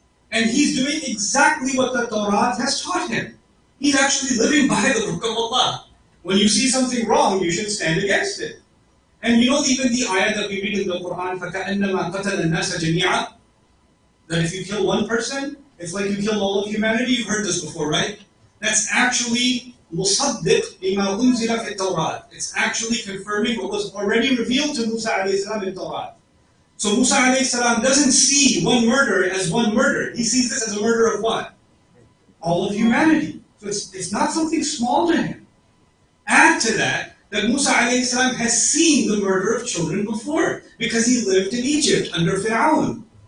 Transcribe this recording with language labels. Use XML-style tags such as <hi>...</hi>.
<en>And he's doing exactly what the Torah has taught him. He's actually living by the book of Allah. When you see something wrong, you should stand against it. And you know even the ayah that we read in the Quran,</en> <ar>فَكَأَنَّمَا قَتَلَ النَّاسَ جَمِيعًا,</ar> <en>that if you kill one person, it's like you killed all of humanity. You've heard this before, right? That's actually</en> <ar>مُصَدِّقْ بِمَا أُنزِلَ فِي التَّوْرَاتِ.</ar> <en>It's actually confirming what was already revealed to Musa a.s. in Torah. So Musa a.s. doesn't see one murder as one murder. He sees this as a murder of what? All of humanity. So it's not something small to him. Add to that Musa a.s. has seen the murder of children before because he lived in Egypt under Fir'aun.</en>